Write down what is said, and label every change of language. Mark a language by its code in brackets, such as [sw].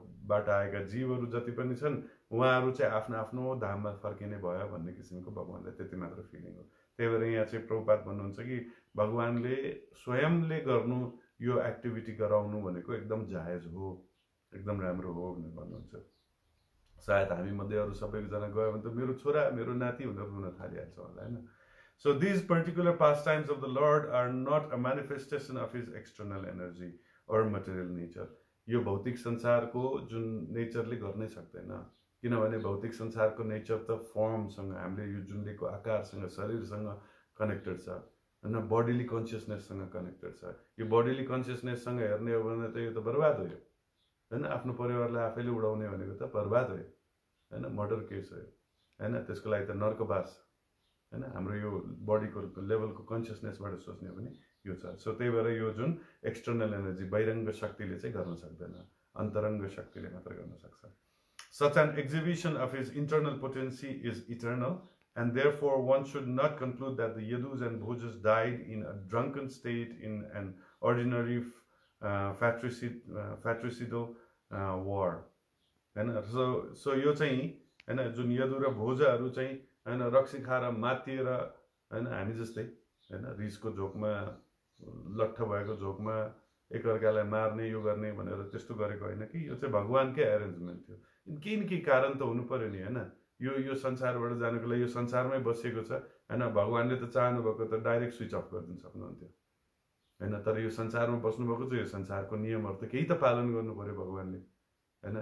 [ne] बाट आएका जीवहरू जति पनि छन् उहाँहरू चाहिँ आफ्नो आफ्नो धाममा फर्किने भयो भन्ने किसिमको भगवानलाई त्यति मात्र फिलिङ हो त्यही भएर यहाँ चाहिँ प्रभुपाद भन्नुहुन्छ कि भगवानले स्वयंले गर्नु यो एक्टिभिटी गराउनु भनेको एकदम जायज हो एकदम राम्रो हो भनेर भन्नुहुन्छ सायद हामी मध्ये अरु सबैजना गयो भने त मेरो छोरा मेरो नाति भनेर रुन थालिहाल्छ होला हैन [en] So these particular pastimes of the Lord are not a manifestation of his external energy or material nature. [ne] यो भौतिक संसारको जुन नेचरले गर्नै सक्दैन, किनभने भौतिक संसारको नेचर त फर्मसँग, हामीले यो जुन दिएको आकारसँग, शरीरसँग कनेक्टेड छ हैन, बडीली कन्सियसनेससँग कनेक्टेड छ। यो बडीली कन्सियसनेससँग हेर्ने हो भने त यो त बर्बाद हो हैन, आफ्नो परिवारलाई आफैले उडाउने भनेको त बर्बाद हो हैन, मर्डर केस हो हैन, त्यसको लागि त नर्कवास हैन। हाम्रो यो बडीको लेभलको कन्सियसनेसबाट सोच्ने हो भने यो छ। सो त्यही भएर यो जुन एक्सटर्नल एनर्जी बहिरङ्ग शक्तिले चाहिँ गर्न सक्दैन, अन्तरङ्ग शक्तिले मात्र गर्न सक्छ। [en] Such an exhibition of his internal potency is eternal, and therefore one should not conclude that the Yadus and Bhojas died in a drunken state in an ordinary fratricidal war हैन। [ne] सो यो चाहिँ हैन, जुन यदु र भोजहरू चाहिँ हैन रक्सी खाएर मातिएर हैन, हामी जस्तै हैन रिसको झोकमा, लट्ठ भएको झोकमा एकअर्कालाई मार्ने, यो गर्ने भनेर त्यस्तो गरेको होइन कि, यो चाहिँ भगवानकै एरेन्जमेन्ट थियो। केही न केही कारण त हुनु पर्यो नि हैन। यो संसारबाट जानको लागि यो संसारमै बसेको छ हैन, भगवानले त चाहनु भएको त डाइरेक्ट स्विच अफ गरिदिन सक्नुहुन्थ्यो हैन, तर यो संसारमा बस्नुभएको छ, यो संसारको नियमहरू त केही त पालन गर्नु पर्यो भगवानले हैन।